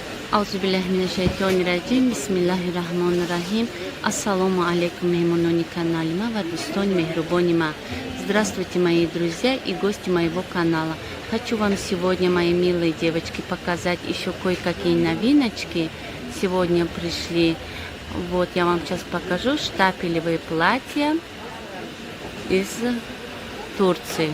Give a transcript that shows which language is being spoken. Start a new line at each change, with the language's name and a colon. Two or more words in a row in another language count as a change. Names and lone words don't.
Arabic: أعوذ بالله من الشيطان الرجيم، بسم الله الرحمن الرحيم. السلام عليكم,
Tajik: меймунони каналима, вадустони мехрубонима.
Russian: Здравствуйте, мои друзья и гости моего канала. Хочу вам сегодня, мои милые девочки, показать еще кое-какие новиночки. Сегодня пришли, вот я вам сейчас покажу, штапелевые платья из Турции.